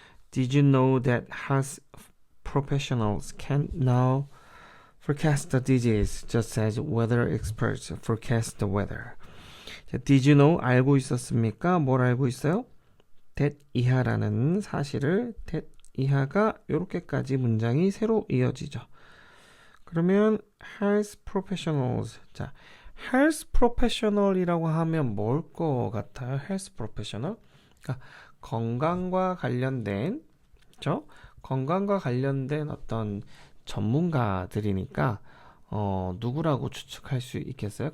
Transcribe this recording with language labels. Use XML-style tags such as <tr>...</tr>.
<en>Did you know that health professionals can now forecast the disease just as weather experts forecast the weather?</en> <ko>자,</ko> <en>Did you know?</en> <ko>알고 있었습니까? 뭘 알고 있어요? that 이하라는 사실을 that 이하가 이렇게까지 문장이 새로 이어지죠.</ko> <en>그러면 health professionals.</en> <ko>자,</ko> <en>health professional</en> <ko>이라고 하면 뭘 것 같아요?</ko> <en>health professional?</en> <ko>그러니까 건강과 관련된, 그렇죠? 건강과 관련된 어떤 전문가들이니까 누구라고 추측할 수 있겠어요?</ko>